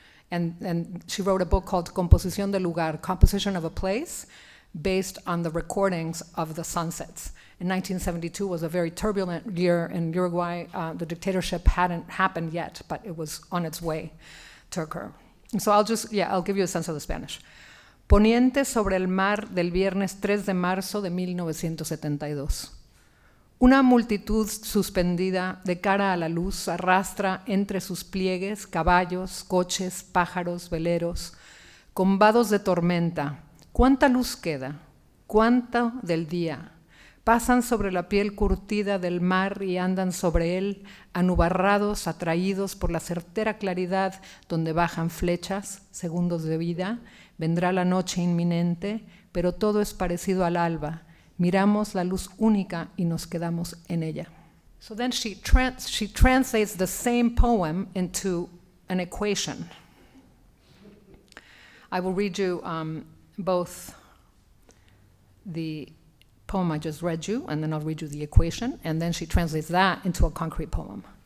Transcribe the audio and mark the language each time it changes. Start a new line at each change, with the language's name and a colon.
English: And she wrote a book called Composición del Lugar, Composition of a Place, based on the recordings of the sunsets. In 1972 was a very turbulent year in Uruguay. The dictatorship hadn't happened yet, but it was on its way to occur. And so I'll give you a sense of the Spanish.
Spanish: Poniente sobre el mar del viernes 3 de marzo de 1972. Una multitud suspendida de cara a la luz arrastra entre sus pliegues caballos, coches, pájaros, veleros, con vados de tormenta. ¿Cuánta luz queda? ¿Cuánto del día? Pasan sobre la piel curtida del mar y andan sobre él, anubarrados, atraídos por la certera claridad donde bajan flechas, segundos de vida. Vendrá la noche inminente, pero todo es parecido al alba. Miramos la luz única y nos quedamos en ella.
English: So then she translates the same poem into an equation. I will read you both the poem I just read you, and then I'll read you the equation, and then she translates that into a concrete poem.